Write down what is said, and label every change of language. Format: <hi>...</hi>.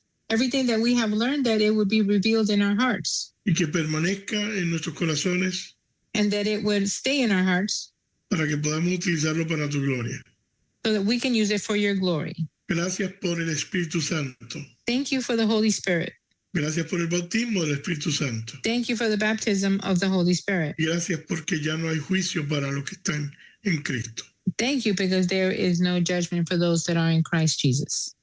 <en>Everything that we have learned, that it would be revealed in our hearts,</en> <es>y que permanezca en nuestros corazones</es> <en>and that it would stay in our hearts</en> <es>para que podamos utilizarlo para tu gloria.</es> <en>so that we can use it for your glory.</en> <es>Gracias por el Espíritu Santo.</es> <en>Thank you for the Holy Spirit.</en> <es>Gracias por el bautismo del Espíritu Santo.</es> <en>Thank you for the baptism of the Holy Spirit.</en> <es>Gracias porque ya no hay juicio para los que están en Cristo.</es> <en>Thank you because there is no judgment for those that are in Christ Jesus.</en>